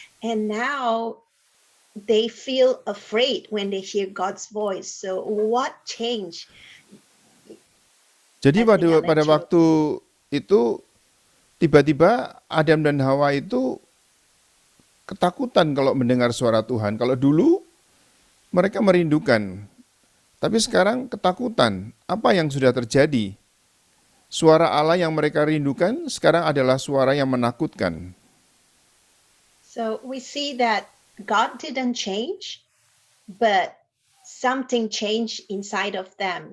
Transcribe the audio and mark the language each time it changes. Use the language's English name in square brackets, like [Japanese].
[English] And now they feel afraid when they hear God's voice. So what changed? [Indonesian] Jadi [English] As we got [Indonesian] pada [English] into- [Indonesian] waktu itu tiba-tiba Adam dan Hawa itu ketakutan kalau mendengar suara Tuhan. Kalau dulu mereka merindukan, tapi sekarang ketakutan. Apa yang sudah terjadi? Suara Allah yang mereka rindukan sekarang adalah suara yang menakutkan. [English] So we see that God didn't change, but something changed inside of them.